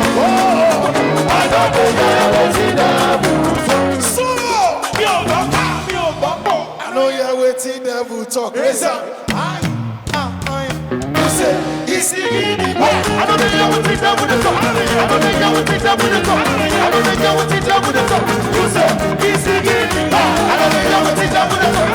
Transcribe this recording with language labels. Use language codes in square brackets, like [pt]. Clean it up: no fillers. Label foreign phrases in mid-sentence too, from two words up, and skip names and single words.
[pcm] I don't know wetin devil talk. [yo] Sọ̀rọ̀ mi ò gbọ́ ká, mi ò gbọ́ pọ̀. [pcm] I no hear wetin devil talk. Reason you say ìsìnkì I don't know wetin devil dey talk. I don't know wetin devil dey talk. I don't know wetin devil dey talk. You say ìsìnkì I don't know wetin devil dey talk.